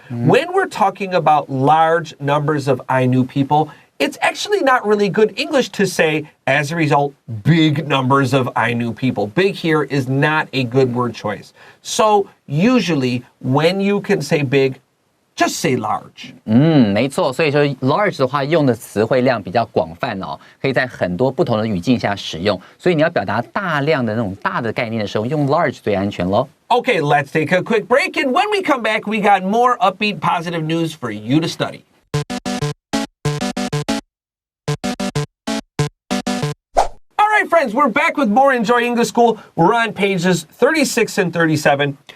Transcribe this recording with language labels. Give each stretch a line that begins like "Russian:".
English: When we're talking about large numbers of Ainu people, it's actually not really good English to say, as a result, big numbers of Ainu people. Big here is not a good word choice. So usually when you can say big, just say large.
Chinese: 没错，所以说 large 的话用的词汇量比较广泛哦，可以在很多不同的语境下使用。所以你要表达大量的那种大的概念的时候，用 large 最安全咯。
English: Okay, let's take a quick break, and when we come back, we got more upbeat positive news for you to study. All right, friends, we're back with more Enjoy English School. We're on pages 36 and 37.